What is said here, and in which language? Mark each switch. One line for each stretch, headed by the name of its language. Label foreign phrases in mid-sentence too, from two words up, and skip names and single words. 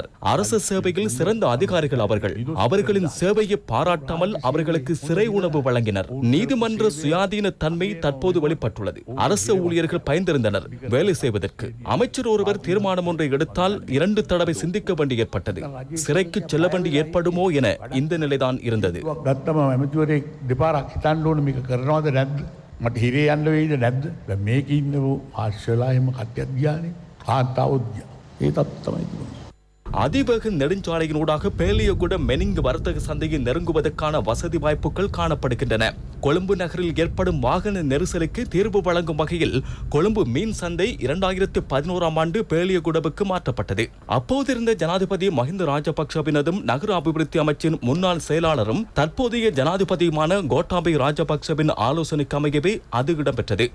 Tamil: அரசு சேவையில் சிறந்த அதிகாரிகள் அவர்கள். அவர்களின் சேவையை பாராட்டாமல் அவர்களுக்கு சிறை உணவு வழங்கினர். நீதிமன்ற சுயாதீன தன்மை தற்போது வெளிப்பட்டுள்ளது. அரசு ஊழியர்கள் பயந்திருந்தனர் வேலை செய்வதற்கு. அமைச்சர் ஒருவர் தீர்மானம் ஒன்றை எடுத்தால் 2 தடவை சிந்திக்க வேண்டி ஏற்பட்டது. சிறைக்கு செல்ல வேண்டி ஏற்படுமோ என இந்த நிலைதான் இருந்தது.
Sinhala: ගත්තම ඇමතිවරයෙක් දෙපාරක් හිතන්න ඕන මේක කරනවද නැද්ද? මට හිරේ යන්න වෙයිද නැද්ද? දැන් මේකේ ඉන්න මාර්ෂල්ලා එහෙම කට්ටියක් ගියානේ. කාන්තාවොත් ගියා. ඒ තත්ත්වය තමයි තිබුණේ.
Tamil: அதிவேக நெடுஞ்சாலையினூடாக பேலியகுட மெனிங் வர்த்தக சந்தையை நெருங்குவதற்கான வசதி வாய்ப்புகள் காணப்படுகின்றன. கொழும்பு நகரில் ஏற்படும் வாகன நெரிசலுக்கு தீர்வு வழங்கும் வகையில் கொழும்பு மீன் சந்தை 2011ஆம் ஆண்டு பேலியகுடவுக்கு மாற்றப்பட்டது. அப்போதிருந்த ஜனாதிபதி மஹிந்த ராஜபக்சவினதும் நகர அபிவிருத்தி அமைச்சின் முன்னாள் செயலாளரும் தற்போதைய ஜனாதிபதியுமான கோட்டாபய ராஜபக்சவின் ஆலோசனைக்கு அமையவே அது இடம்பெற்றது.